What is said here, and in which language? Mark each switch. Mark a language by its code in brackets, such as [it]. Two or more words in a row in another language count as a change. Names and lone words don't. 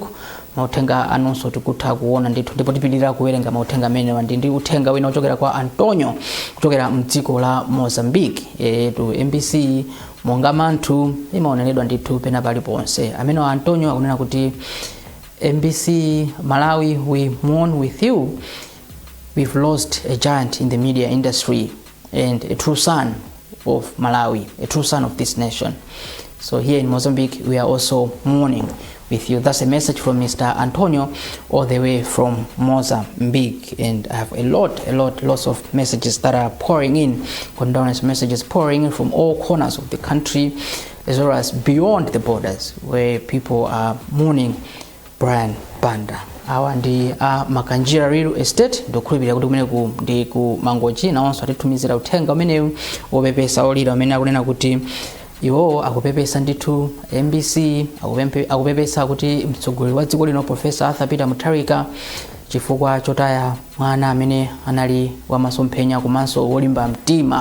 [ny] Mauthenga anonso tikutha kuona ndithu, ndipo tipilira kuwerenga mauthenga amenewa. Ndi uthenga wina ochokera kwa Antonio kuchokera mdziko la Mozambique. Tu MBC monga manthu imaoneredwa ndithu pena paliponse. Amene wa Antonio akunena kuti MBC Malawi, [en] we mourn with you. We've lost a giant in the media industry and a true son of Malawi, a true son of this nation. So here in Mozambique, we are also mourning with you. That's a message from Mr. Antonio all the way from Mozambique. And I have lots of messages that are pouring in, condolence messages pouring in from all corners of the country as well as beyond the borders, where people are mourning Brian Banda. [ny] Awa ndi Makanjira Real Estate ndokhulupirira kuti kumeneku ndi ku Mangochi, nawonso atitumizira uthenga umenewu wopepesa olira umene akunena kuti iwo akupepesa ndithu MBC akupepesa kuti mtsogoleri wa dziko lino Professor Arthur Peter Mutharika chifukwa chotaya mwana amene anali wamasomphenya komanso wolimba mtima.